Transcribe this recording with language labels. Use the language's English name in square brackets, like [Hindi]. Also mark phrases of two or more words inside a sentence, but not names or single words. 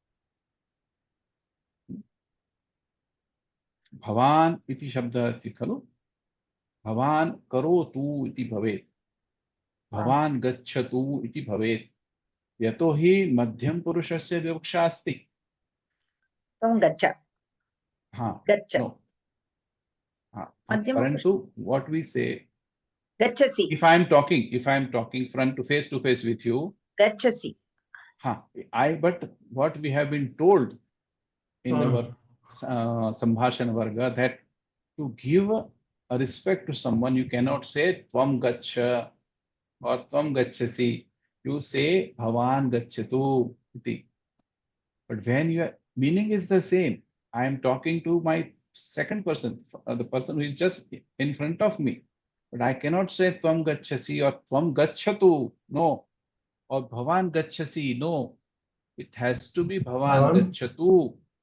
[Sanskrit] भवान् इति शब्दः अस्ति खलु भवान् करोतु इति भवेत् भवान् गच्छतु इति भवेत् यतोहि मध्यम पुरुषस्य विवक्षा अस्ति। त्वं गच्छ गच्छ [English] परंतु what we say [Sanskrit] गच्छसि [English] if I am talking front to face with you [Sanskrit] गच्छसि [English] but what we have been told in our Sambhashana Varga that to give a respect to someone you cannot say [Sanskrit] त्वं गच्छ [English] or [Sanskrit] त्वं गच्छसि, [English] you say [Sanskrit] भवान् गच्छतु इति. [English] But when your meaning is the same, I am talking to my second person, the person who is just in front of me, but I cannot say [Sanskrit] त्वं गच्छसि [English] or [Sanskrit] त्वं गच्छतु, [English] no, or [Sanskrit] भवान् गच्छसि, [English] no, it has to be [Sanskrit] भवान् गच्छतु.